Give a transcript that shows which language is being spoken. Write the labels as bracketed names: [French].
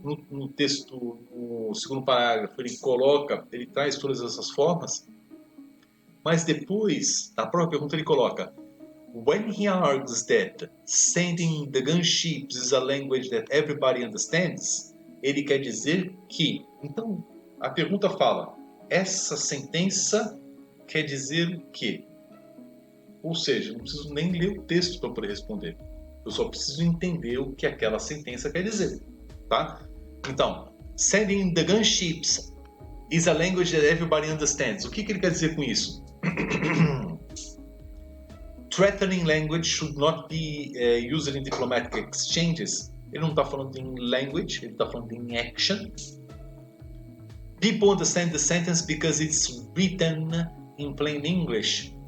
[Portuguese] No texto, no segundo parágrafo, ele traz todas essas formas, mas depois, na própria pergunta, ele coloca: [English] when he argues that sending the gunships is a language that everybody understands, [Portuguese] ele quer dizer que... Então, a pergunta fala: essa sentença quer dizer o quê? Ou seja, não preciso nem ler o texto para poder responder. Eu só preciso entender o que aquela sentença quer dizer, tá? Então, [English] sending the gunships is a language that everybody understands. [Portuguese] O que ele quer dizer com isso? [English] Threatening language should not be used in diplomatic exchanges. [Portuguese] Ele não está falando em language, ele está falando em action. [English] People understand the sentence because it's written in plain English.